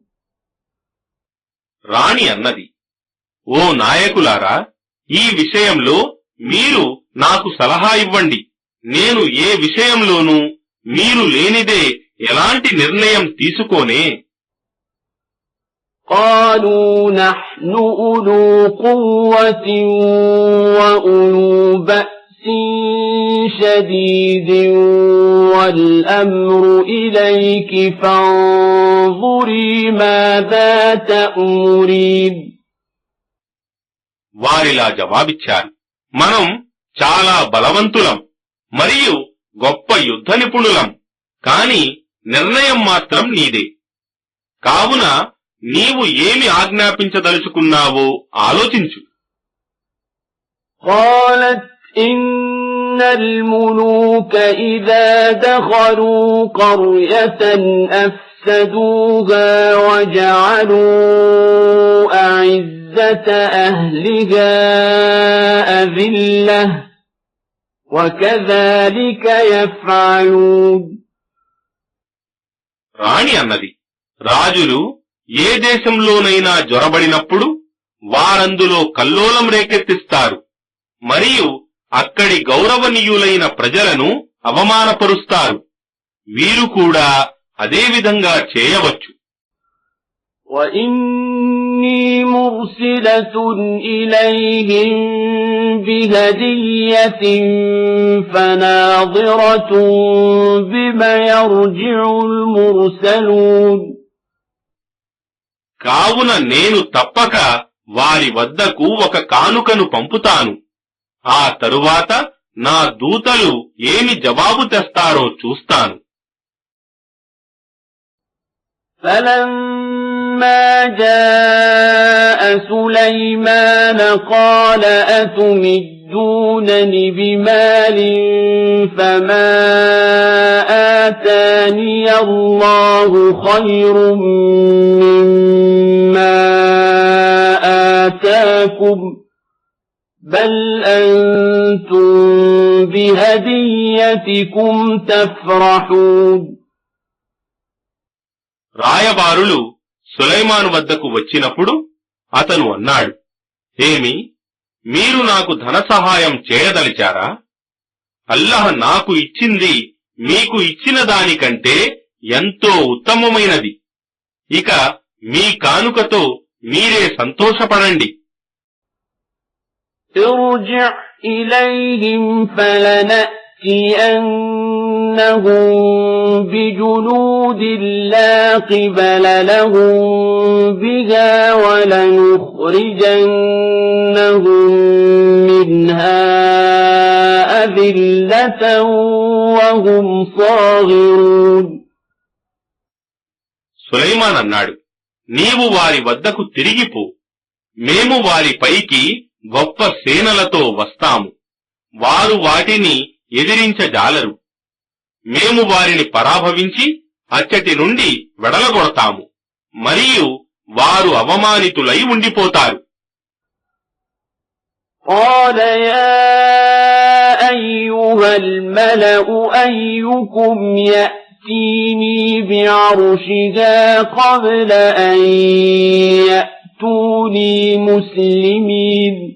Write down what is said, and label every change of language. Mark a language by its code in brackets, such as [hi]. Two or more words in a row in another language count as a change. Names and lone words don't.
[te] రాణి అన్నది, ఓ నాయకులారా, ఈ విషయంలో మీరు నాకు సలహా ఇవ్వండి, నేను ఏ విషయంలోనూ మీరు లేనిదే ఎలాంటి నిర్ణయం తీసుకోనే. [ar] قالوا نحن أولو قوة وأولو بأس شديد والأمر إليك فانظري ماذا تأمرين. [te] వారిలా జవాబిచ్చారు, మనం చాలా బలవంతులం మరియు గొప్ప యుద్ధ నిపుణులం, కాని నిర్ణయం మాత్రం నీదే. కావున నీవు ఏమి ఆజ్ఞాపించదలుచుకున్నావో ఆలోచించు. [ar] قالت إن الملوك إذا دخلوا قرية أفسدوها وجعلوا أعزة أهلها أذلة وكذلك يفعلون. [te] రాణి అన్నది, రాజులు ఏ దేశంలోనైనా జొరబడినప్పుడు వారందులో కల్లోలం రేకెత్తిస్తారు మరియు అక్కడి గౌరవనీయులైన ప్రజలను అవమానపరుస్తారు. వీరు కూడా అదే విధంగా చేయవచ్చు. [ar] وَإِنِّي مُرْسِلَةٌ إِلَيْهِمْ بِهَدِيَّةٍ فَنَاظِرَةٌ بِمَ يَرْجِعُ الْمُرْسَلُونَ. [te] కావున నేను తప్పక వారి వద్దకు ఒక కానుకను పంపుతాను. ఆ తరువాత నా దూతలు ఏమి జవాబు తెస్తారో చూస్తాను. [ar] فَلَمَّا جَاءَ سُلَيْمَانَ قَالَ أَتُمِدُّونَنِ بِمَالٍ فَمَا آتَانِيَ اللَّهُ خَيْرٌ مِّمَّا آتَاكُمْ بَلْ أَنْتُمْ بِهَدِيَّتِكُمْ تَفْرَحُونَ. [te] రాయబారులు సులైమాను వద్దకు వచ్చినప్పుడు అతను అన్నాడు, ఏమి, మీరు నాకు ధన సహాయం చేయదలిచారా? అల్లాహ్ నాకు ఇచ్చింది మీకు ఇచ్చిన దానికంటే ఎంతో ఉత్తమమైనది. ఇక మీ కానుకతో మీరే సంతోషపడండి. [ar] ارجع إليهم فلنأتينهم بجنود لا قبل لهم بها ولنخرجنهم منها أذلة وهم صاغرون. [te] సులైమాన్ అన్నాడు, నీవు వారి వద్దకు తిరిగిపో, మేము వారిపైకి గొప్ప సేనలతో వస్తాము. వారు వాటిని ఎదిరించజాలరు. మేము వారిని పరాభవించి అచ్చటి నుండి వెడలగొడతాము మరియు వారు అవమానితులై ఉండిపోతారు. [ar] قال يا أيها الملأ أيكم يأتيني بعرشها قبل أن يأتوني مسلمين.